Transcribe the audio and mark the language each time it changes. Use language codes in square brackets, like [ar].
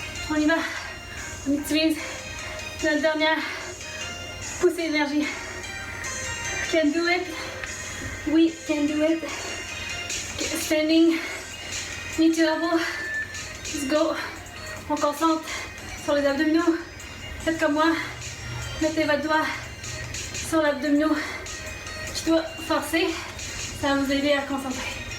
[fr] On y va, on utilise notre dernière poussée d'énergie. [en] Can do it, we can do it. Standing, knee to elbow, let's go. [fr] On concentre sur les abdominaux, faites comme moi, mettez votre doigt sur l'abdominaux qui doit forcer, ça va vous aider à concentrer.